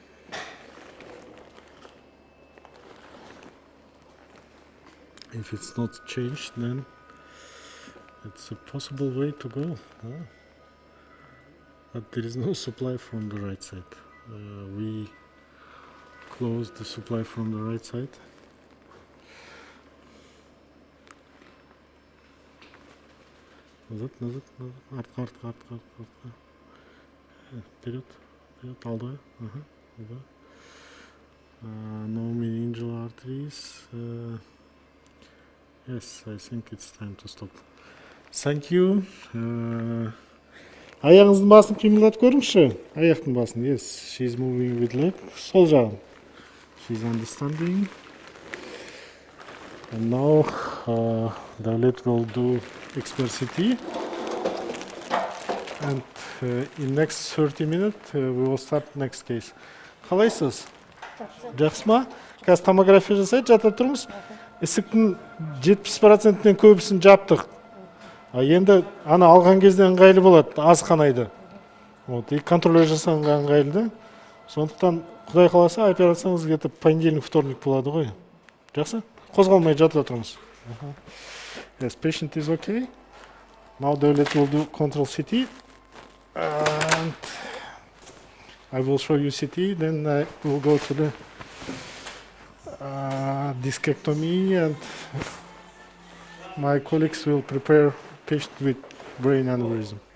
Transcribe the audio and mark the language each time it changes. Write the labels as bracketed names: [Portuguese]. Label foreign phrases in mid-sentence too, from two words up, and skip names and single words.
[English] If it's not changed, then it's a possible way to go. But there is no supply from the right side. We closed the supply from the right side. [Russian] Назад. [Kazakh] Артқа. Вперед, алдыға. [English] No meningeal arteries. Yes, I think it's time to stop. Thank you. [Kazakh] Аяғыңыздың басын қимылдатып көріңізші. Аяқтың басын. [English] Yes, she's moving with leg. [Kazakh] Сол жағын. [English] She's understanding. And now Davlet will do expert CT. And in next 30 minutes we will start next case. [Kazakh] Қалайсыз? Жақсы ма? Қазір томография жасайды, жата тұрмыз. Ісіктің 70%-нен көбісін жаптық. Енді ана алған кезде ыңғайлы болады, аз қанайды. [Russian] Вот, и контроль [Kazakh] жасағанға ыңғайлы да. Сондықтан Құдай қаласа операцияңыз [Russian] где-то понедельник, вторник [Kazakh] болады ғой. Жақсы? Қозғалмай жата тұрмыз. [English] Yes, patient is okay. Now Davlet will do control CT. And I will show you CT, then I will go to the discectomy, and my colleagues will prepare patient with brain aneurysm.